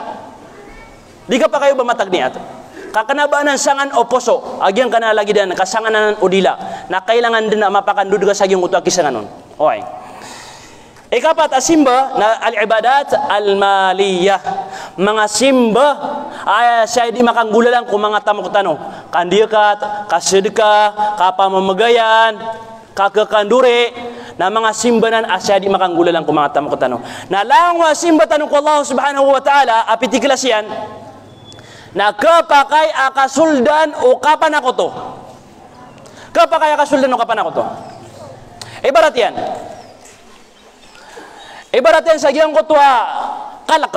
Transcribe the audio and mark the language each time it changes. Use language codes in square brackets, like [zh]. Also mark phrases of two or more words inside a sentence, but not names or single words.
[mrw] Di ka pakay ubamatag ni ato. Kakanabaan sangan oposo agyang kana lagi dan kasanganan udila na kailangan din na mapakandud ka sa agyang uto kisanganon. Okay. Ikapat asimba na [ar] العبادات المالية. [mrw] Mga simba ay siya di makanggulalang kung mga tamok-tano. Kandikat, kasedekah, kapamamagayan, kakakandure, na mga simbanan asya di makanggulalang kung mga tamok-tano. Na lang wa simba tanong ko [ar] الله سبحانه وتعالى, [mrw] apitiklas yan, na kapakay akasuldan o kapan ako to. Kapakay akasuldan o kapan ako to. Ibarat yan. Ibarat yan sa giyang kutwa kalaka.